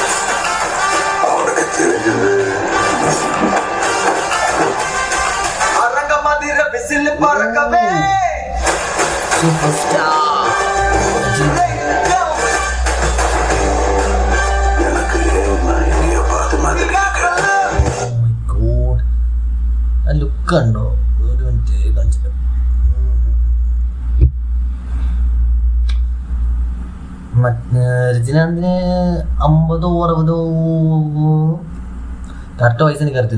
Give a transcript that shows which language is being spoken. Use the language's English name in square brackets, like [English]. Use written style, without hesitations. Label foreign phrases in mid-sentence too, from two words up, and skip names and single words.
[Tamil] அவனுக்கு தெரிஞ்சது அரங்க மாதிரி விசில் பறக்கவே [Malayalam] സൂപ്പർ സ്റ്റാർ. [Tamil] எனக்கு எங்கேயோ பார்த்த மாதிரி இருக்கு. [Malayalam] ആ ലുക്ക് ഉണ്ടോ? ഒരു മിനിറ്റ് കാണിച്ചിട്ട്. രജനീകാന്തിന് 50 or 60 കറക്റ്റ് വയസ്സ് എനിക്ക് അറിയത്തില്ല.